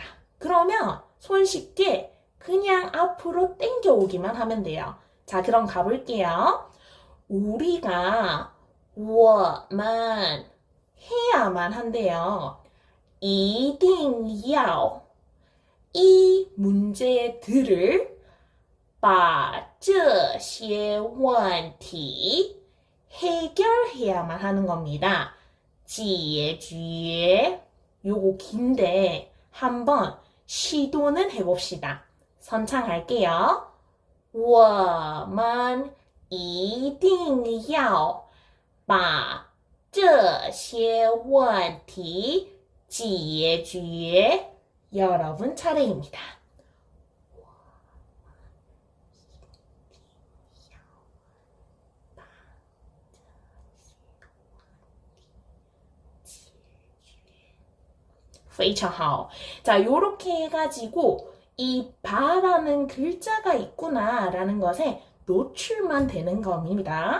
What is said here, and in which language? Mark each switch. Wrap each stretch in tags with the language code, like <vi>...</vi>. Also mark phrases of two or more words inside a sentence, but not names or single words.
<ko>그러면 손쉽게 그냥 앞으로 당겨오기만 하면 돼요. 자, 그럼 가볼게요. 우리가 我们 해야만 한대요.</ko> <zh>一定要</zh> <ko>이 문제의 들을</ko> <zh>把这些问题</zh> <ko>해결해야만 하는 겁니다. 解决 요거 긴데 한번 시도는 해봅시다. 선창할게요.</ko> <zh>我们一定要把这些问题解决.</zh> <ko>여러분 차례입니다.</ko> <zh>非常好.</zh> <ko>자, 요렇게 해가지고 이 바라는 글자가 있구나 라는 것에 노출만 되는 겁니다.</ko>